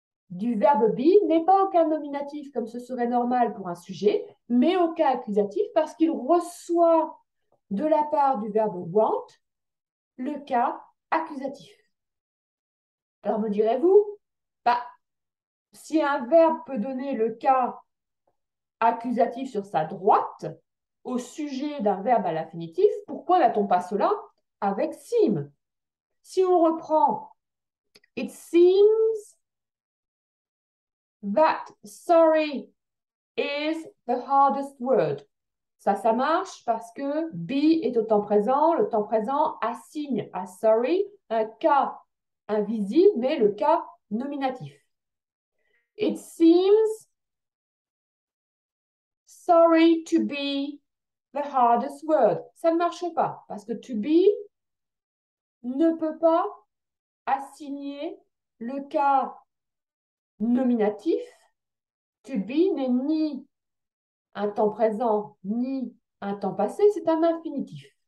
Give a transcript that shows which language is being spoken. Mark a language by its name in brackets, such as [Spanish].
[French] du verbe be n'est pas au cas nominatif comme ce serait normal pour un sujet, mais au cas accusatif parce qu'il reçoit de la part du verbe want le cas accusatif. Alors me direz-vous, bah, si un verbe peut donner le cas accusatif sur sa droite au sujet d'un verbe à l'infinitif, pourquoi n'a-t-on pas cela avec seem? Si on reprend [English] It seems that sorry is the hardest word. [French] Ça marche parce que be est au temps présent. Le temps présent assigne à sorry un cas invisible, mais le cas nominatif. [English] It seems sorry to be the hardest word. [French] Ça ne marche pas parce que to be ne peut pas assigner le cas nominatif. To be n'est ni un temps présent ni un temps passé, c'est un infinitif.